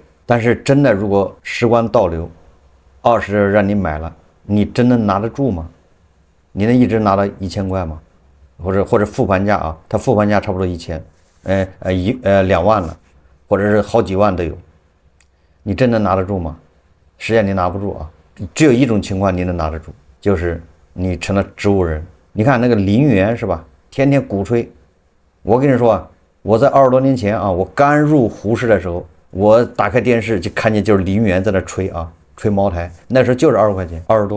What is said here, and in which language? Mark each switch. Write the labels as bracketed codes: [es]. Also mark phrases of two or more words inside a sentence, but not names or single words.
[zh] 但是真的，如果時光倒流，20讓你買了，你真能拿得住嗎？你能一直拿到1000塊嗎？或者復盤價啊，它復盤價差不多1000。2萬了，或者是好幾萬都有，你真的拿得住嗎？實際上你拿不住啊。只有一種情況你能拿得住，就是你成了植物人。你看那個林園是吧？天天鼓吹。我跟你說啊，我在20多年前啊，我剛入胡適的時候，我打開電視就看見就是林園在那吹啊，吹茅台，那時候就是20塊錢，20多。